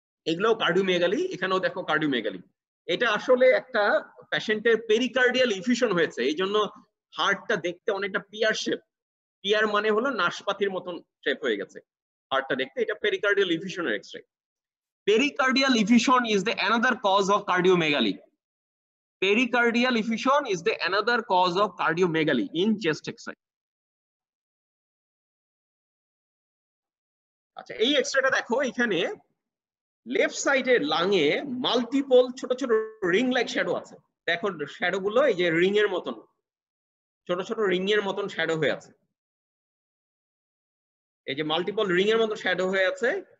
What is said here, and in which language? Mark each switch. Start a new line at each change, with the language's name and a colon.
Bangla: এগুলোও কার্ডিওমেগালি, এখানেও দেখো কার্ডিওমেগালি। এটা আসলে একটা পেশেন্টের পেরিকার্ডিয়াল ইফিউশন হয়েছে, এই জন্য হার্টটা দেখতে অনেকটা পিয়ার শেপ। পিয়ার মানে হলো নাশপাতির মতন শেপ হয়ে গেছে হার্টটা দেখতে, এটা pericardial ইফিউশনের x-ray.
English: Pericardial effusion is the another cause of cardiomegaly. Pericardial effusion is the another cause of cardiomegaly in chest X-ray.
Bangla: আচ্ছা, এই এক্সরেটা দেখো, এখানে লেফট সাইডের লাংয়ে মাল্টিপল ছোট ছোট রিং লাইক শ্যাডো আছে। দেখো শ্যাডো গুলো এই যে রিং এর মতন, ছোট ছোট রিং এর মতন শ্যাডো হয়ে আছে, এই যে মাল্টিপল রিং এর মতন শ্যাডো হয়ে আছে।